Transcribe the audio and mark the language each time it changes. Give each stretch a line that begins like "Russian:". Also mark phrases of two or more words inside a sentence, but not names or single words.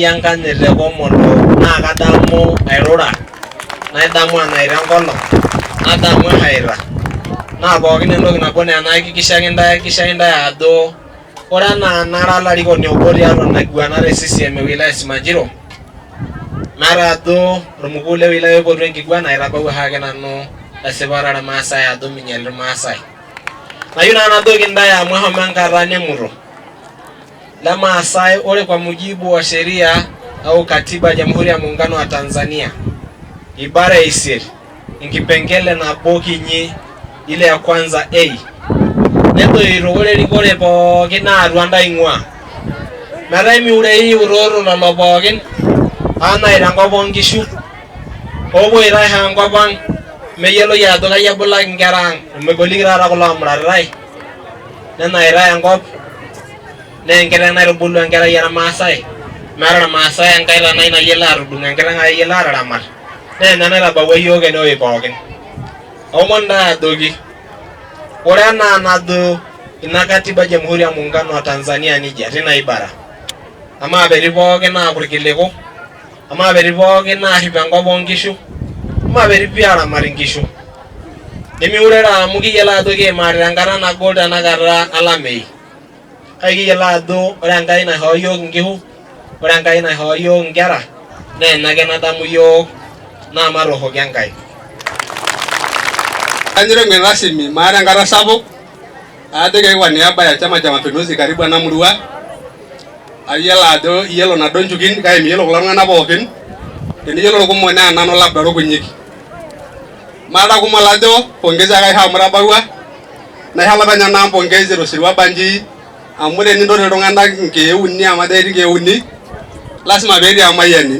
Masai: enkanyit te Komodo naa kadamu airura nadamu enaita enkolong nadamu ehaita naa pookin entoki nabo naa enaikikishaki ntae ajo ore enaa nara olarikoni obo tiatua inaiguana te CCM e wilaya Simanjiro nara ajo ormukuu le wilaya oipotu enkiguana aitabawua ake nanu esipata ormaasai ajo minyali irmaasai. Nayieu naa nadoki ntae amu eshomo enkata nemuto lemaasai ore
Swahili: kwa mujibu wa sheria au katiba ya Jamhuri ya Muungano wa Tanzania ibara ya
Masai: 8 enkipengele nabo kinyi
Swahili: ile ya kwanza
Masai: A netoito ore erikore pookin naa atua ntae ing'ua metaa miurei uroro lelo pookin aanai tenkop oonkishu oopoito aisho enkop ang meyioloi ajo kai ebulaki nkera ang megoliki taata kulo omuratitae nenaitai enkop naa enkiteng naitubulu enkerai ormaasai meeta irmaasai enkae tanai nayiolo atudung enkiteng ayiolo ataramat naa ena naitabawua iyiok enewueji pookin. Aomon ntae ajoki ore enaa najo ina
Swahili: katiba ya Jamhuri ya Muungano wa Tanzania
Masai: nijia tina ibara amaa petii pookin aaku irkiliku amaa petii pookin aarrip enkop oonkishu amaa petii pii aramat inkishu nemiurere amu kiyiolo ajo kiimarita enkata nagol tenakata olameyu kake kiyiolo ajo ore Enkai naishoo iyiok inkihu ore Enkai naishoo iyiok inkera naa ena ake nadamu iyiok naa matorroki Enkai. Anyire
Swahili: mgeni rasmi
Masai: maata enkata sapuk ajo
Swahili: kwa niaba ya Chama cha Mapinduzi karibu
Masai: ena murua ayiolo ajo iyiolo naduo nchukin kake miyiolo kulo tung'anak pookin teniyiolo irkumok naa nanu labda irkunyik. Maata kumok lajo pongezi ake aisho amu itabawua naihalapenye naa mpongezi tosirua banji amu tenintoti iltung'anak nkeek uni amu etii nkeek uni lasima peetii amayiani.